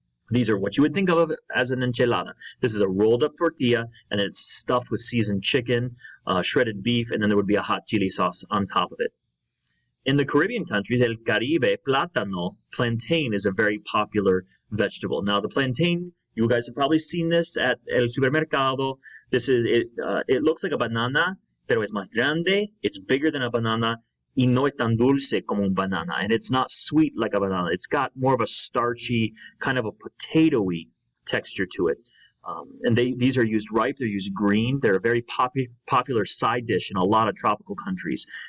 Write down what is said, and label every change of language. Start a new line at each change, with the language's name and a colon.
English: These are what you would think of as an enchilada. This is a rolled up tortilla, and it's stuffed with seasoned chicken, shredded beef, and then there would be a hot chili sauce on top of it. In the Caribbean countries, El Caribe, plátano, plantain is a very popular vegetable. Now, the plantain, you guys have probably seen this at El Supermercado. This is it. It looks like a banana,
Spanish: pero es más grande.
English: It's bigger than a banana.
Spanish: Y no es tan dulce como un banana,
English: and it's not sweet like a banana. It's got more of a starchy, kind of a potato-y texture to it. And these are used ripe. They're used green. They're a very popular side dish in a lot of tropical countries.